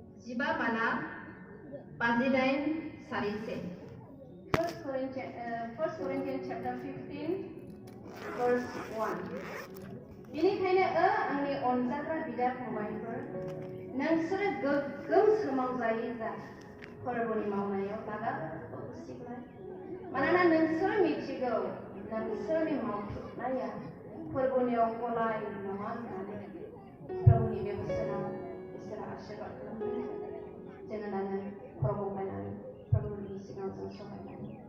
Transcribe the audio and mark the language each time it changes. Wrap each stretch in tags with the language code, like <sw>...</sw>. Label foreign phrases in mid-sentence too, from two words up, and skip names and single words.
<brx>जिबा बाला 58 सारिसे 1 Corinthians</brx> <en>chapter 15 verse 1</en> <brx>बेनिखायनो आंनि अनजाग्रा बिदा फंबायफोर नोंसोरो गोग्गोम सोमावजायै जा फोरबोनि मावनायाव दागाबो खुसिलाय मानोना नोंसोर मिथिगौ नोंसोरनि मावथुमनाया फोरबोनियाव गलाय नङा होननानै प्रभुनि बे बोसोराव इसोरा आशीर्बाद खालामदों जोङो दानो खर'खौ बायनानै प्रभुनि सिगाङाव जों सहायनानै</brx>